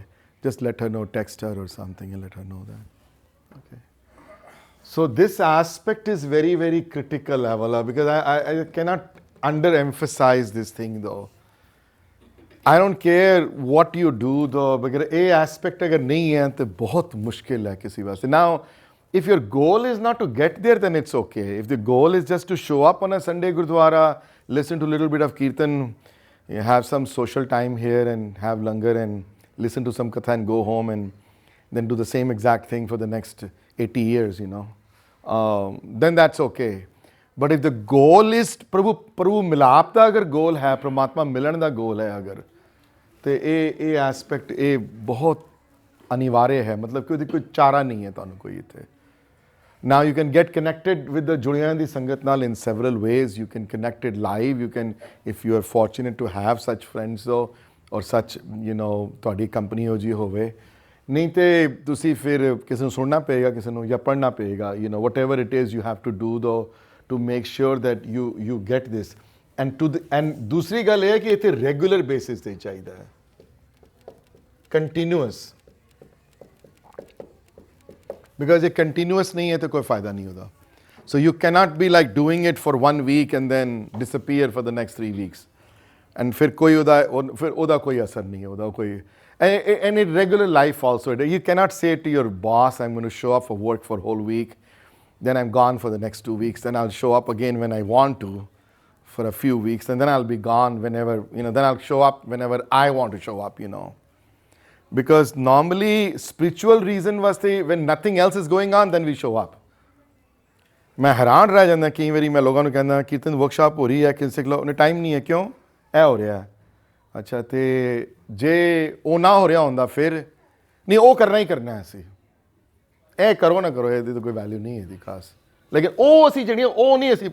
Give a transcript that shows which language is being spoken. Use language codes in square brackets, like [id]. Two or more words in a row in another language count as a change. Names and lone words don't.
[en] Just let her know, text her or something and let her know that. Okay. So this aspect is very, very critical, Avala, because I cannot underemphasize this thing though. I don't care what you do though, because a aspect [pa] ਅਗਰ ਨਹੀਂ ਹੈ ਤੋ ਬਹੁਤ ਮੁਸ਼ਕਿਲ ਹੈ ਕਿਸੀ ਵਾਸਤੇ. [en] Now, if your goal is not to get there, then it's okay. If the goal is just to show up on a Sunday Gurdwara, listen to a little bit of Kirtan, have some social time here and have langar and listen to some katha and go home and then do the same exact thing for the next 80 years, you know, then that's okay. But if the goal is [pa] ਪ੍ਰਭੂ ਮਿਲਾਪ ਦਾ ਅਗਰ ਗੋਲ ਹੈ ਪਰਮਾਤਮਾ ਮਿਲਣ ਦਾ ਗੋਲ ਹੈ ਅਗਰ ਤੇ ਇਹ ਐਸਪੈਕਟ ਇਹ ਬਹੁਤ ਅਨਿਵਾਰਿਆ ਹੈ ਮਤਲਬ ਕਿ ਉਹਦੀ ਕੋਈ ਚਾਰਾ ਨਹੀਂ ਹੈ ਤੁਹਾਨੂੰ ਕੋਈ ਇੱਥੇ [en] now you can get connected with the [pa] ਜੁੜਿਆਂ ਦੀ ਸੰਗਤ ਨਾਲ [en] in several ways you can connect it live you can if you are fortunate to have such friends though or such you know [pa] ਤੁਹਾਡੀ ਕੰਪਨੀ ਹੋ ਜੀ ਹੋਵੇ ਨਹੀਂ ਤੇ ਤੁਸੀਂ ਫਿਰ ਕਿਸੇ ਨੂੰ ਸੁਣਨਾ ਪਏਗਾ ਕਿਸੇ ਨੂੰ ਜਾਂ ਪੜ੍ਹਨਾ ਪਏਗਾ [en] you know whatever it is you have to do though to make sure that you get this and [pa] ਦੂਸਰੀ ਗੱਲ ਇਹ ਹੈ ਕਿ ਇੱਥੇ [en] regular basis [pa] ਤੇ ਚਾਹੀਦਾ ਹੈ ਕੰਟੀਨਿਊਅਸ because ਇਹ ਕੰਟੀਨਿਊਅਸ ਨਹੀਂ ਹੈ ਤਾਂ ਕੋਈ ਫਾਇਦਾ ਨਹੀਂ [en] ਉਹਦਾ so you cannot be like doing it for 1 week and then disappear for the next 3 weeks and [pa] ਫਿਰ ਕੋਈ ਉਹਦਾ ਕੋਈ ਅਸਰ ਨਹੀਂ ਹੈ ਉਹਦਾ ਕੋਈ [en] and in regular life also you cannot say to your boss I'm going to show up for work for whole week then I'm gone for the next 2 weeks then I'll show up again when I want to for a few weeks and then I'll be gone whenever you know then I'll show up whenever I want to show up you know because normally spiritual reason was when nothing else is going on then we show up [pa] ਮੈਂ ਹੈਰਾਨ ਰਹਿ ਜਾਂਦਾ ਕਈ ਵਾਰੀ ਮੈਂ ਲੋਕਾਂ ਨੂੰ ਕਹਿੰਦਾ ਕੀਰਤਨ ਵਰਕਸ਼ਾਪ ਹੋ ਰਹੀ ਹੈ ਕਿ ਸਿੱਖ ਲਓ ਉਹਨੇ ਟਾਈਮ ਨਹੀਂ ਹੈ ਕਿਉਂ ਇਹ ਹੋ ਰਿਹਾ ਅੱਛਾ ਤੇ ਜੇ ਉਹ ਨਾ ਹੋ ਰਿਹਾ ਹੁੰਦਾ ਫਿਰ ਨਹੀਂ ਉਹ ਕਰਨਾ ਹੀ ਕਰਨਾ ਅਸੀਂ ਇਹ ਕਰੋ ਨਾ ਕਰੋ ਇਹਦੀ ਤਾਂ ਕੋਈ ਵੈਲਿਊ ਨਹੀਂ ਇਹਦੀ ਖਾਸ ਲੇਕਿਨ ਉਹ ਅਸੀਂ ਜਿਹੜੀਆਂ ਉਹ ਨਹੀਂ ਅਸੀਂ